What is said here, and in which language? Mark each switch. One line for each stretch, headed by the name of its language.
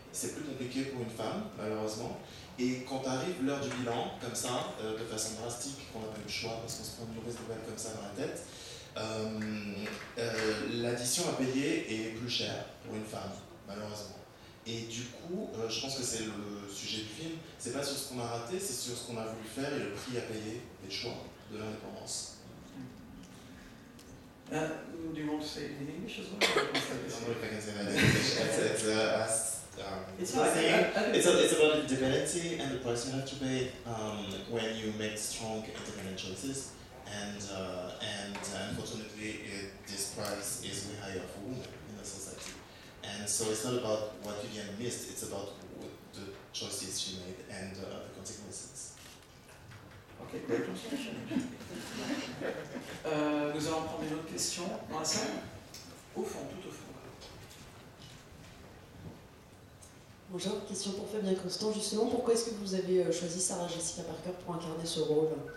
French: C'est plus compliqué pour une femme, malheureusement. Et quand arrive l'heure du bilan, comme ça, de façon drastique, qu'on n'a pas eu le choix parce qu'on se prend une mauvaise nouvelle comme ça dans la tête, l'addition à payer est plus chère pour une femme, malheureusement. Et du coup, je pense que c'est le sujet du film, c'est pas sur ce qu'on a raté, c'est sur ce qu'on a voulu faire et le prix à payer des choix de l'indépendance.
English: Do you want to say it in English as well? Or I don't know if I can say that in English. It's about independence and the price you have to pay when you make strong independent choices, and unfortunately this price is way higher for women in the society. And so it's not about what Vivienne missed, it's about the choices she made and the consequences. Ok, great translation.
French: Nous allons prendre une autre question dans la salle. Au fond, tout au fond. Bonjour, question pour Fabien Constant. Justement, pourquoi est-ce que vous avez choisi Sarah Jessica Parker pour incarner ce rôle?